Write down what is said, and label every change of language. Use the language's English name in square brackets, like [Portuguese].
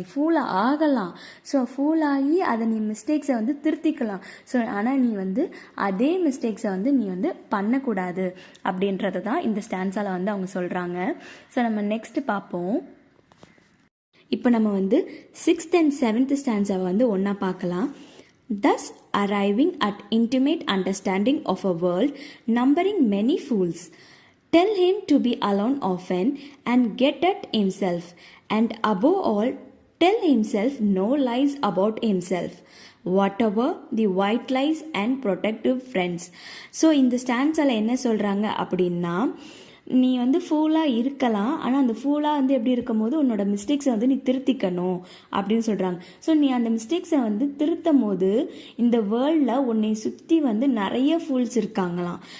[Tamil] நீ ஃபூலாக ஆகலாம், ஸோ ஃபூலாகி அதை நீ மிஸ்டேக்ஸை வந்து திருத்திக்கலாம். ஸோ ஆனால் நீ வந்து அதே மிஸ்டேக்ஸை வந்து நீ வந்து பண்ணக்கூடாது அப்படின்றது தான் இந்த ஸ்டான்ஸால் வந்து அவங்க சொல்கிறாங்க. ஸோ நம்ம நெக்ஸ்ட் பார்ப்போம். இப்போ நம்ம வந்து [English] 6th and 7th [Tamil] ஸ்டான்ஸாவை வந்து ஒன்றா பார்க்கலாம். [English] Thus arriving at intimate understanding of a world numbering many fools, tell him to be alone often and get at himself, and above all tell himself no lies about himself, whatever the white lies and protective friends. [Tamil] So இந்த ஸ்டான்ஸால் என்ன சொல்கிறாங்க அப்படின்னா, நீ வந்து ஃபூலாக இருக்கலாம், ஆனால் அந்த ஃபூலாக வந்து எப்படி இருக்கும் போது உன்னோட மிஸ்டேக்ஸை வந்து நீ திருத்திக்கணும் அப்படின்னு சொல்கிறாங்க. ஸோ நீ அந்த மிஸ்டேக்ஸை வந்து திருத்தும் போது இந்த வேர்ல்டில் உன்னை சுற்றி வந்து நிறைய ஃபூல்ஸ் இருக்காங்களாம்.